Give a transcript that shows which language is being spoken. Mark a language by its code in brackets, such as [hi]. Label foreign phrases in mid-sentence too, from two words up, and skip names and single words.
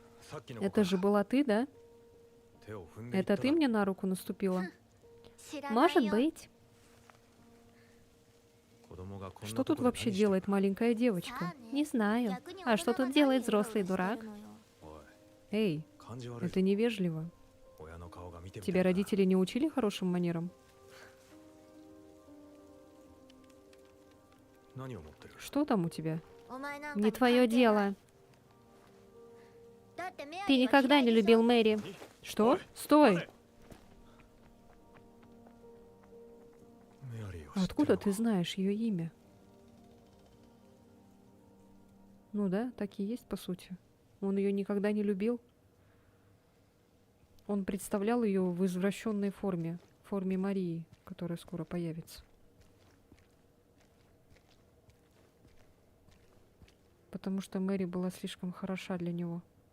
[ja] さっきの [ru] Это же была ты, да? [ja] 手を踏んでいっ [ru] Это [ja] た [ru] ты [ja] だろ [ru] мне на руку наступила? [ja] 知らない [ru] Может [ja] よ [ru] быть. [ja] 子供がこん [ru] Что [ja] なと [ru] тут [ja] こで [ru] вообще [ja] 何してる [ru] делает маленькая девочка? Не знаю. [ja] 逆に [ru] А что [ja] 大人が [ru] тут делает [ja] 何うろうろ [ru] взрослый [ja] してる [ru] дурак? [ja] のよおい [ru] Эй, [ja] 感じ悪い [ru] это [ja] ぞ [ru] невежливо. [ja] 親の顔が見てみた [ru] Тебя [ja] いな [ru] родители не учили хорошим манерам? [ja] 何を持ってる [ru] Что там у тебя? [ja] お前なんか [ru] Не [ja] に [ru] твое [ja] 関係ない [ru] дело. [ja] だってメア [ru] Ты [ja] リーは [ru] никогда [ja] 嫌い [ru] не [ja] でしょ [ru] любил Мэри. Что? Стой! [ja] メアリーを知ってる [ru] Откуда [ja] の [ru] ты знаешь ее имя? Ну да, так и есть, по сути. Он ее никогда не любил. Он представлял ее в извращенной форме, в форме Марии, которая скоро появится. Потому что Мэри была слишком хороша для него.